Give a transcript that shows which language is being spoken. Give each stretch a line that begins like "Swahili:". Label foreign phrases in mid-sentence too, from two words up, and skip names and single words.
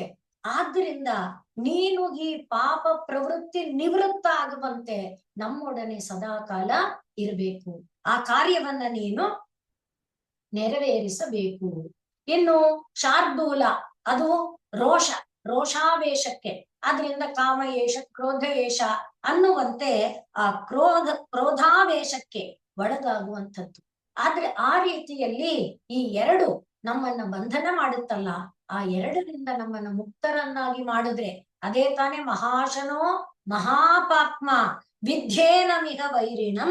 Kannada: ಆದ್ರಿಂದ ನೀನು ಈ ಪಾಪ ಪ್ರವೃತ್ತಿ ನಿವೃತ್ತ ಆಗುವಂತೆ ನಮ್ಮೊಡನೆ ಸದಾಕಾಲ ಇರಬೇಕು. ಆ ಕಾರ್ಯವನ್ನ ನೀನು ನೆರವೇರಿಸಬೇಕು. ಇನ್ನು ಶಾರ್ದೂಲ ಅದು ರೋಷಾವೇಶಕ್ಕೆ, ಆದ್ರಿಂದ
Sanskrit: ಕಾಮ ಏಷ ಕ್ರೋಧ ಏಷ
Kannada: ಅನ್ನುವಂತೆ ಆ ಕ್ರೋಧಾವೇಶಕ್ಕೆ ಒಳಗಾಗುವಂಥದ್ದು. ಆದ್ರೆ ಆ ರೀತಿಯಲ್ಲಿ ಈ ಎರಡು ನಮ್ಮನ್ನ ಬಂಧನ ಮಾಡುತ್ತಲ್ಲ, ಆ ಎರಡರಿಂದ ನಮ್ಮನ್ನ ಮುಕ್ತರನ್ನಾಗಿ ಮಾಡಿದ್ರೆ ಅದೇ ತಾನೇ
Sanskrit: ಮಹಾಶನೋ ಮಹಾಪಾಪ್ಮ ವಿದ್ಯೇನಮಿಹ ವೈರಿಣಂ.